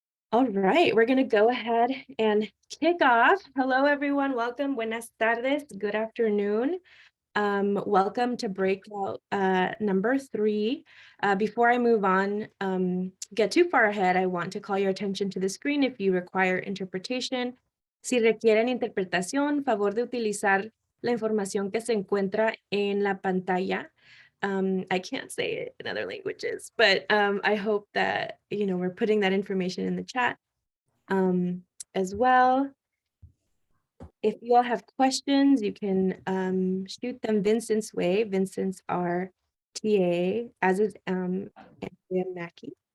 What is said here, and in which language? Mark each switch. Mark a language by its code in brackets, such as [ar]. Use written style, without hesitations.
[en] All right, we're going to go ahead and kick off. Hello, everyone. Welcome. [es] Buenas tardes. [en] Good afternoon. Welcome to Breakout number 3. Before I move on, get too far ahead, I want to call your attention to the screen if you require interpretation. [es] Si requieren interpretación, favor de utilizar la información que se encuentra en la pantalla. [en] I can't say it in other languages, but I hope that, we're putting that information in the chat as well. If you all have questions, you can shoot them Vincent's way. Vincent's our TA, as is Andrea Mackey.